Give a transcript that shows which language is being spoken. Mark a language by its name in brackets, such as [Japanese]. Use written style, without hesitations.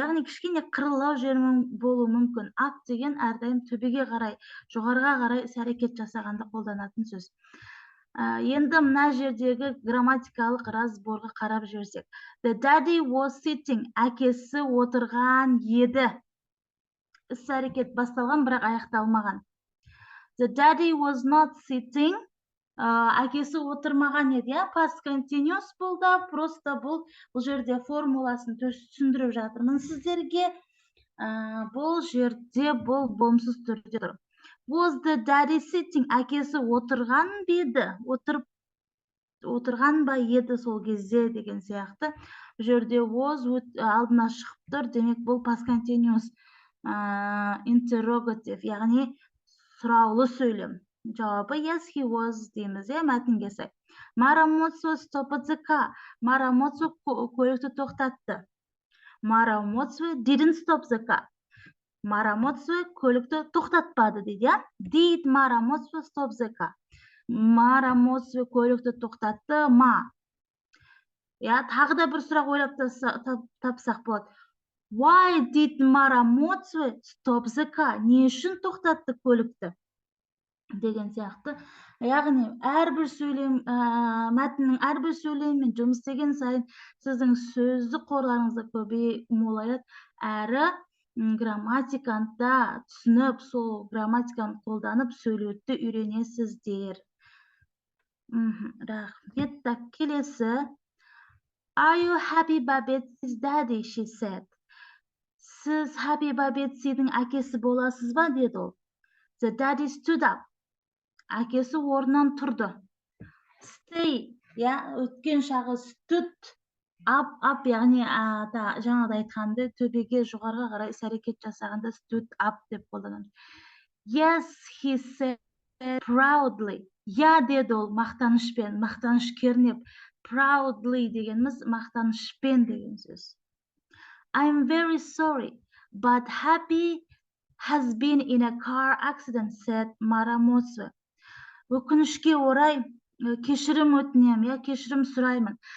[Kazakh] Яғни кішкене қырылау жермен болу мүмкін. Up деген әрдайым төбеге қарай, жоғарыға қарай іс-әрекет жасағанда қолданатын сөз. Енді мына жердегі грамматикалық разборға қарап жүрсек. [English] The daddy was sitting. [Kazakh] Әкесі отырған еді. Іс-әрекет басталған, бірақ аяқталмаған. [English] The daddy was not sitting. [Kazakh] Әкесі отырмаған еді. Past continuous болды. Просто бұл жерде формуласын түсіндіріп жатырмын сіздерге. Бұл жерде бұл болымсыз түрде тұр. [English] Was the daddy sitting? [Kazakh] Әкесі отырған беді? Отырған ба еді сол кезде деген сияқты. Бұл жерде was алдына шығып тұр. Демек бұл past continuous interrogative, яғни сұраулы сөйлем. Жауабы [English] yes, he was [Kazakh] дейміз, мәтінге сай. [English] Марамоцу stopped the car. [Kazakh] Марамоцу көлікті тоқтатты. [English] Марамоцу didn't stop the car. [Kazakh] Марамоцу көлікті тоқтатпады дейді. [English] Did Марамоцу stop the car? [Kazakh] Марамоцу көлікті тоқтатты ма? Тағы да бір сұрақ ойлап тапсақ болады. [English] Why did Марамоцу stop the car? [Kazakh] Не үшін тоқтатты көлікті? Деген сияқты. Яғни әрбір сөйлем, мәтіннің әрбір сөйлеммен жұмыс істеген сайын сіздің сөздік қорларыңызды молаяды, әрі грамматиканы да түсініп, сол грамматиканы қолданып сөйлеуді үйренесіздер. Рахмет. Келесі. [English] Are you happy Babet's daddy? She said. [Kazakh] Сіз happy Babet'дің әкесі боласыз ба? Деді ол. [English] The daddy stood up. [Kazakh] Әкесі орнынан тұрды. Stay, өткен шағы stood up, яғни жаңағыда айтқанды төбеге жоғарыға қарай іс-әрекет жасағанда stood up деп қолданамыз. [English] Yes, he said proudly. [Kazakh] Деді ол мақтанышпен, мақтаныш кернеп. Proudly дегеніміз мақтанышпен деген сөз. [English] I'm very sorry, but Happy has been in a car accident, said Maramotsu. [Kazakh] Өкінішке орай, кешірім өтінем, кешірім сұраймын.